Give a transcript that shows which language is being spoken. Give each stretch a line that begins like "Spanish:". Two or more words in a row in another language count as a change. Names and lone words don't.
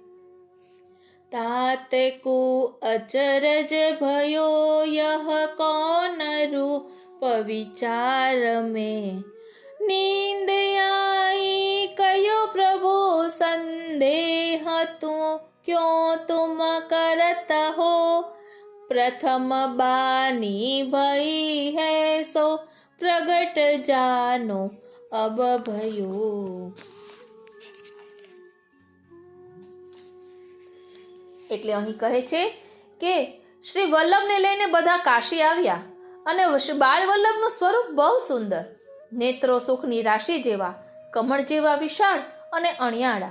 Braj: तात को अचरज भयो यह कौन रूप विचार में, नींद आई कयो प्रभु संदेह तू क्यों तुम करत हो, प्रथम बानी भई है सो प्रगट जानो अब भयो.
Gujarati: એટલે અહીં કહે છે કે શ્રી વલ્લભને લઈને બધા કાશી આવ્યા અને બાળ વલ્લભનું સ્વરૂપ બહુ સુંદર, નેત્રો સુખની રાશિ જેવા, કમળ જેવા વિશાળ અને અણિયાળા.